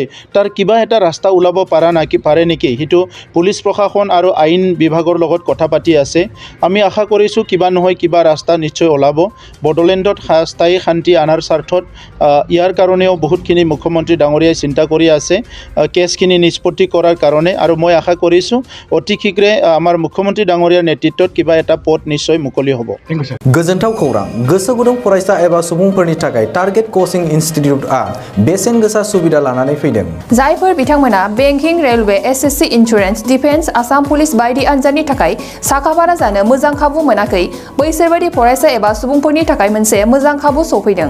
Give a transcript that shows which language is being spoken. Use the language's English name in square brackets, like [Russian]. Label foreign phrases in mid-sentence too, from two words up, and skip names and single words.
[Assamese] তাৰ কিবা এটা ৰাস্তা ওলাব পাৰে নেকি সেইটো পুলিচ প্ৰশাসন আৰু আইন বিভাগৰ লগত কথা পাতি আছে আমি আশা কৰিছোঁ কিবা নহয় কিবা ৰাস্তা নিশ্চয় ওলাব বড়োলেণ্ডত স্থায়ী শান্তি আনাৰ স্বাৰ্থত ইয়াৰ কাৰণেও বহুতখিনি মুখ্যমন্ত্ৰী ডাঙৰীয়াই চিন্তা কৰি আছে কেছখিনি নিষ্পত্তি কৰাৰ কাৰণে আৰু মই আশা কৰিছোঁ অতি শীঘ্ৰে আমাৰ মুখ্যমন্ত্ৰী ডাঙৰীয়াৰ নেতৃত্বত কিবা এটা পথ নিশ্চয় মুকলি হ'ব [Bodo] गोजोनथाव खौरां गोसो गुदुं फरायसा एबा सुबुंफोरनि थाखाय टार्गेट कोचिं इन्स्टिट्यूटआ बेसेन गोसा सुबिदा लानानै फैदों जायफोर बिथांमोना [English] banking railway SSC insurance defence Assam police [Bodo] बायदि आनजादनि थाखाय साखाफारा जानो मोजां खाबु मोनाखै बैसोर बायदि फरायसा एबा सुबुंफोरनि थाखाय मोनसे मोजां खाबु सफैदों